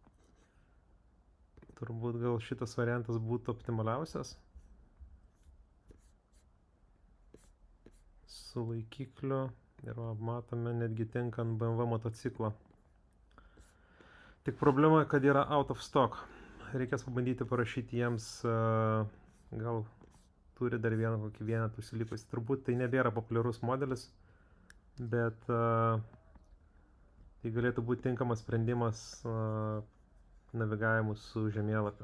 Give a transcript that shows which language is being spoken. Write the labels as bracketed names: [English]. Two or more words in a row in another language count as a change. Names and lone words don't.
[Lithuanian] Turbūt gal šitas variantas būtų optimaliausias. Su laikikliu ir matome netgi tinkant BMW motociklą. Tik problema, kad yra [English] out of stock. [Lithuanian] Reikės pabandyti parašyti jiems, gal turi dar kokį vienetą užsilikusį. Turbūt tai nebėra populiarus modelis, bet tai galėtų būti tinkamas sprendimas navigavimui su žemėlapiu.